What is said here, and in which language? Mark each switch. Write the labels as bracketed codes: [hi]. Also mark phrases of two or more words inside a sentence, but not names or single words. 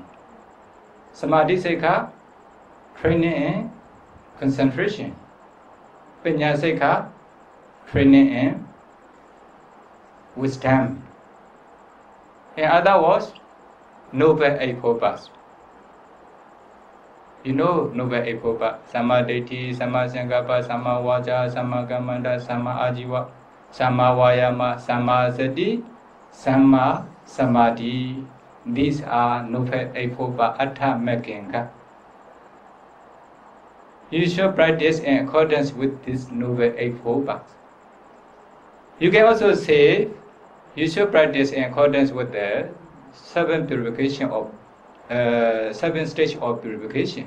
[pi] Samadhi Sekha, [en] training in concentration. [pi] Panya Sekha, [en] training in wisdom. In other words, Noble Eightfold. You know Noble Eightfold: [pi] Samma Ditti, Samma Sankappa, Samma Vaca, Samma Kammanta, Samma Ajiva, Samma Vayama, Samma Sati, Samma Samadhi. [en] These are Noble Eightfold [pi] Atta Mekinga. [en] You should practice in accordance with this Noble Eightfold. You can also say you should practice in accordance with the 7 purification of 7 stage of purification.